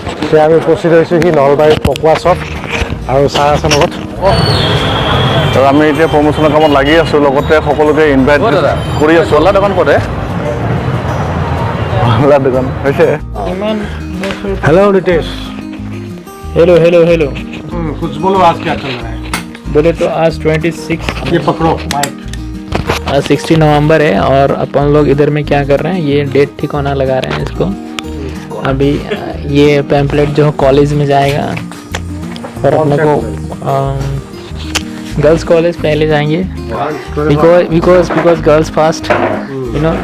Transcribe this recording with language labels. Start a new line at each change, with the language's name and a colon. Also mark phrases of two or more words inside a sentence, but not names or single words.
Assamese: এতিয়া আমি উপস্থিত হৈছোঁ সি নলবাৰীৰ পকোৱা চপ আৰু চাহ আছে লগত। আৰু আমি এতিয়া প্ৰমোচনৰ কামত লাগি আছোঁ, লগতে সকলোকে ইনভাইট কৰি আছোঁ। অলা দোকান ক'তে? অলা দোকান হৈছে।
Hindi: हेलो नितेश। हेलो हेलो हेलो। कुछ बोलो आज क्या चल रहा है? बोले तो आज 26 ये पकड़ो माइक। आज 16 नवंबर है और अपन लोग इधर में क्या कर रहे हैं, ये डेट ठिकाना लगा रहे हैं इसको। अभी ये पैम्पलेट जो कॉलेज में जाएगा और अपने को
English: girls college
Hindi: पहले जाएंगे
English: because girls fast you know.